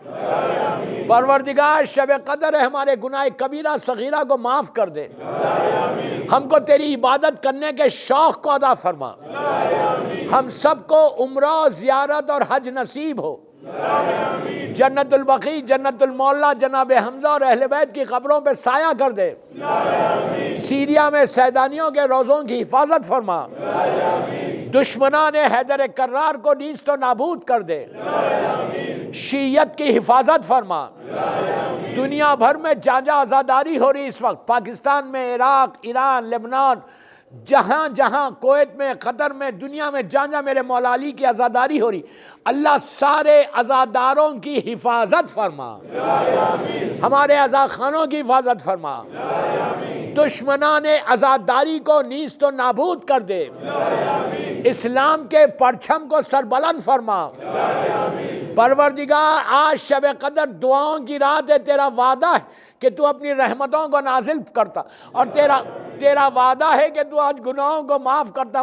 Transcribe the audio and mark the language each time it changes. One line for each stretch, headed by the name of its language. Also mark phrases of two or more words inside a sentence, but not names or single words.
Urdu: پروردگار شب قدر ہے، ہمارے گناہ کبیرہ صغیرہ کو معاف کر دے، ہم کو تیری عبادت کرنے کے شوق کو عطا فرما، ہم سب کو عمرہ زیارت اور حج نصیب ہو، جنت البقیع جنت المعلا جناب حمزہ اور اہل بیت کی قبروں پہ سایہ کر دے، سیریا میں سیدانیوں کے روزوں کی حفاظت فرما، دشمنان حیدر کرار کو نیست و نابود کر دے، شیعیت کی حفاظت فرما۔ دنیا بھر میں جہاں جہاں عزاداری ہو رہی اس وقت، پاکستان میں، عراق، ایران، لبنان، جہاں جہاں، کویت میں، قطر میں، دنیا میں جہاں جہاں میرے مولا علی کی عزاداری ہو رہی، اللہ سارے عزاداروں کی حفاظت فرما، ہمارے عزاخانوں کی حفاظت فرما، دشمنان عزاداری کو نیست و نابود کر دے، اسلام کے پرچم کو سربلند فرما۔ پروردگار آج شب قدر دعاؤں کی رات ہے، تیرا وعدہ ہے کہ تو اپنی رحمتوں کو نازل کرتا، اور تیرا وعدہ ہے کہ تو آج گناہوں کو معاف کرتا۔